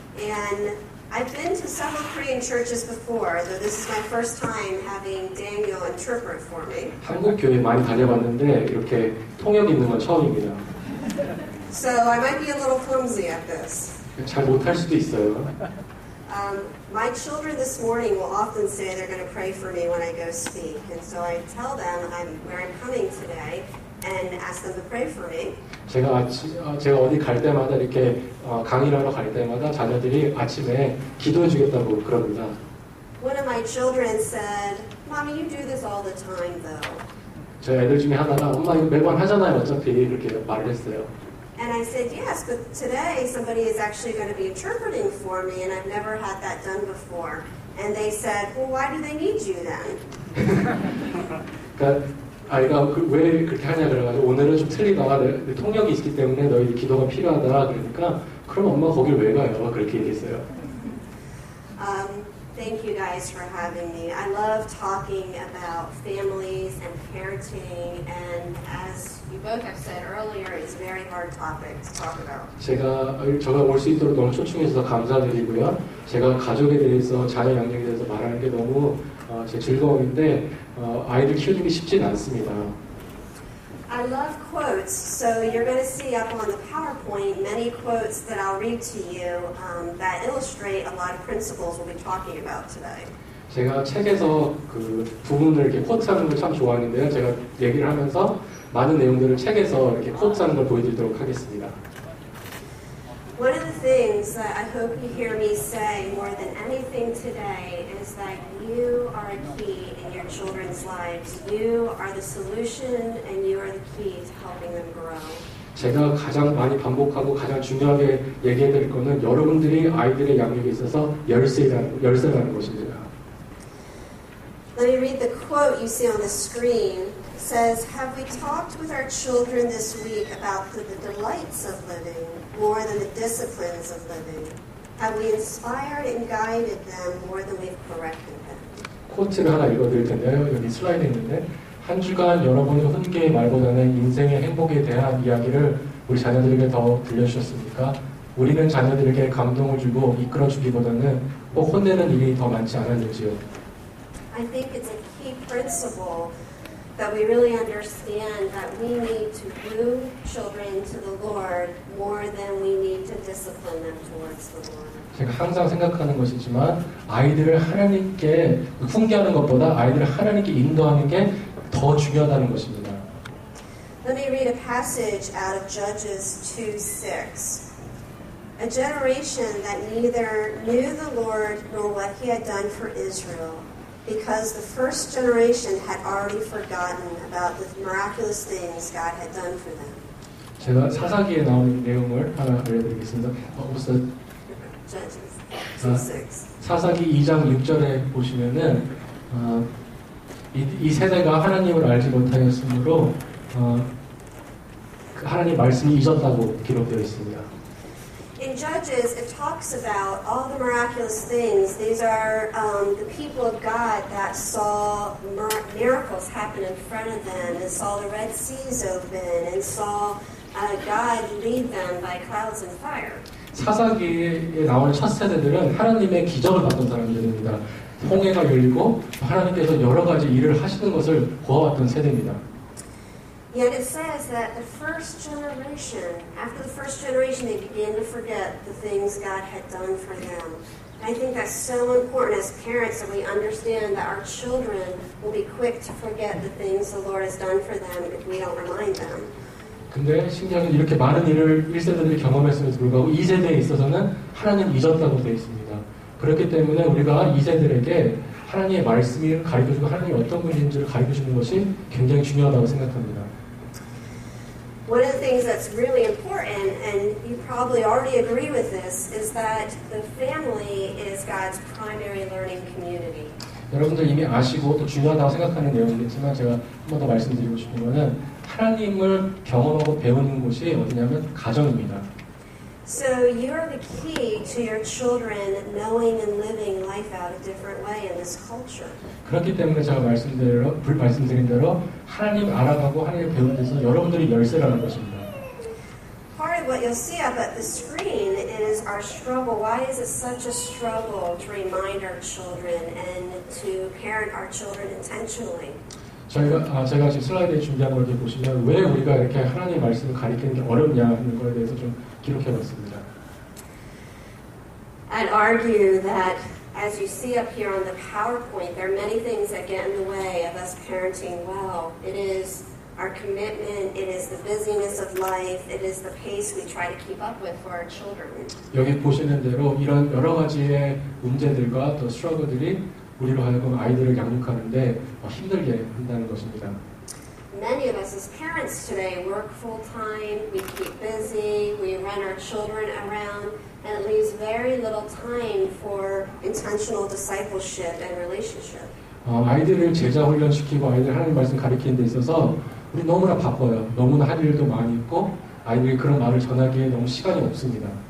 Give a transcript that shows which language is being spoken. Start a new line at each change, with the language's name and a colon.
English: And I've been to several Korean churches before, though this is my first time having Daniel interpret for me.
Korean: 한국 교회 많이 다녀봤는데 이렇게 통역 있는 건 처음입니다.
English: So I might be a little clumsy at this.
Korean: 잘 못할 수도 있어요.
English: My children this morning will often say they're going to pray for me when I go speak. And so I tell them where I'm coming today and ask them to pray for me.
Korean: 제가 어디 갈 때마다 이렇게 강의를 하러 갈 때마다 자녀들이 아침에 기도해 주겠다고 그럽니다.
English: One of my children said, Mommy, you do this all the time though.
Korean: 저 애들 중에 하나가 엄마 이거 매번 하잖아요 어차피 이렇게 말을 했어요.
English: And I said, yes, but today somebody is actually going to be interpreting for me, and I've never had that done before. And they said, well, why do they need you then?
Korean: 그러니까 아이가 왜 그렇게 하냐 그래가지고 오늘은 좀 틀리다. 내 통역이 있기 때문에 너희 기도가 필요하다. 그러니까 그럼 엄마 거길 왜 가요? 그렇게 얘기했어요.
English: Thank you guys for having me. I love talking about families and parenting, and as you both have said earlier, it's a very hard topic to talk about.
Korean: 제가 올 수 있도록 너무 초청해 주셔서 감사드리고요. 제가 가족에 대해서, 자녀 양육에 대해서 말하는 게 너무 제 즐거움인데 아이들 키우는 게 쉽진 않습니다.
English: I love quotes, so you're going to see up on the PowerPoint many quotes that I'll read to you that illustrate a lot of principles we'll be talking about today.
Korean: 제가 책에서 그 부분을 이렇게 코트하는 걸 참 좋아하는데요. 제가 얘기를 하면서 많은 내용들을 책에서 이렇게 코트하는 걸 보여드리도록 하겠습니다.
English: One of the things that I hope you hear me say more than anything today is that you are a key in your children's lives. You are the solution and you are the key to helping them grow.
Korean: 제가 가장 많이 반복하고 가장 중요하게 얘기해 드릴 거는 여러분들이 아이들의 양육에 있어서 열쇠라는 것입니다.
English: Let me read the quote you see on the screen. It says, have we talked with our children this week about the delights of living more than the disciplines of living? Have we inspired and guided them more than we've corrected them?
Korean: 코트를 하나 읽어드릴 텐데요. 여기 슬라이드에 있는데 한 주간 여러분의 훈계의 말보다는 인생의 행복에 대한 이야기를 우리 자녀들에게 더 들려주셨습니까? 우리는 자녀들에게 감동을 주고 이끌어주기보다는 꼭 혼내는 일이 더 많지 않았는지요?
English: I think it's a key principle that we really understand that we need to woo children to the Lord more than we need to discipline them towards the Lord.
Korean: 제가 항상 생각하는 것이지만 아이들을 하나님께 훈계하는 것보다 아이들을 하나님께 인도하는 게 더 중요하다는 것입니다.
English: Let me read a passage out of Judges 2:6. A generation that neither knew the Lord nor what he had done for Israel, because the first generation had already forgotten about the miraculous things God had done for them.
Korean: 제가 사사기에 나오는 내용을 하나 알려드리겠습니다. 무슨
English: Judges 2:6.
Korean: 사사기 2장 6절에 보시면은 이 세대가 하나님을 알지 못하였으므로 하나님 말씀이 잊었다고 기록되어 있습니다.
English: In Judges, it talks about all the miraculous things. These are the people of God that saw miracles happen in front of them and saw the Red Seas open and saw God lead them by clouds and fire.
Korean: 사사기에 나오는 첫 세대들은 하나님의 기적을 봤던 사람들입니다. 홍해가 열리고 하나님께서 여러 가지 일을 하시는 것을 보아왔던 세대입니다.
English: Yet it says that the first generation, after the first generation, they began to forget the things God had done for them. And I think that's so important as parents that we understand that our children will be quick to forget the things the Lord has done for them if we don't remind them.
Korean: 근데 신기하게 이렇게 많은 일을 1세대들이 경험했음에도 불구하고 2세대에 있어서는 하나님 잊었다고 되어 있습니다. 그렇기 때문에 우리가 2세대에게 하나님의 말씀을 가르쳐주고 하나님이 어떤 분인지를 가르쳐주는 것이 굉장히 중요하다고 생각합니다.
English: One of the things that's really important, and you probably already agree with this, is that the family is God's primary learning community.
Korean: 여러분들 이미 아시고 또 중요하다고 생각하는 내용이겠지만 제가 한 번 더 말씀드리고 싶은 것은 하나님을 경험하고 배우는 곳이 어디냐면 가정입니다.
English: So you're the key to your children knowing and living life out a different way in this culture.
Korean: 그렇기 때문에 제가 말씀드린 대로 하나님 알아가고 하나님 배우는 데서 여러분들이 열쇠라는 것입니다.
English: Part of what you'll see up at the screen is our struggle. Why is it such a struggle to remind our children and to parent our children intentionally?
Korean: 제가 지금 슬라이드에 준비한 걸 이렇게 보시면 왜 우리가 이렇게 하나님 말씀을 가리키는 게 어렵냐 하는 거에 대해서 좀 기록해봤습니다.
English: I'd argue that as you see up here on the PowerPoint, there are many things that get in the way of us parenting well. It is our commitment, it is the busyness of life, it is the pace we try to keep up with for our children.
Korean: 여기 보시는 대로 이런 여러 가지의 문제들과 또 스트러글들이 우리로 하여금 아이들을 양육하는데 힘들게 한다는 것입니다.
English: Many of us as parents today work full-time, we keep busy, we run our children around, and it leaves very little time for intentional discipleship and relationship.
Korean: 아이들을 제자 훈련시키고 아이들 하나님 말씀 가르치는 데 있어서 우리 너무나 바빠요. 너무나 할 일도 많이 있고 아이들이 그런 말을 전하기에 너무 시간이 없습니다.